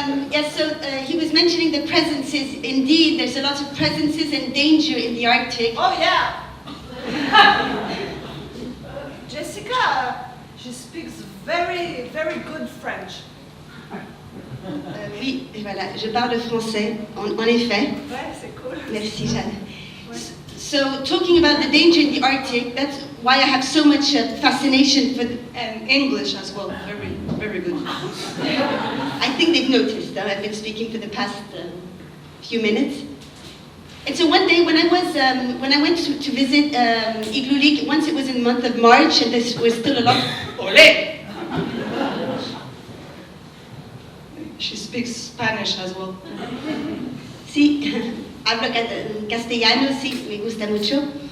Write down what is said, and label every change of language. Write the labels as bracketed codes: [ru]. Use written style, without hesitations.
[en] Yes, so he was mentioning the presences. Indeed, there's a lot of presences and danger in the Arctic. Oh yeah! Jessica, she speaks very, very good French. [fr] Oui, et voilà, je parle français, en effet. Ouais, c'est cool. Merci, Jeanne. [en] So, talking about the danger in the Arctic, that's why I have so much fascination for And English as well, very, very good. I think they've noticed that I've been speaking for the past few minutes. And so one day when I went to visit Inuit, once it was in the month of March, and this was still a lot. Olé! She speaks Spanish as well. See, [es] hablo en castellano, sí, me gusta mucho.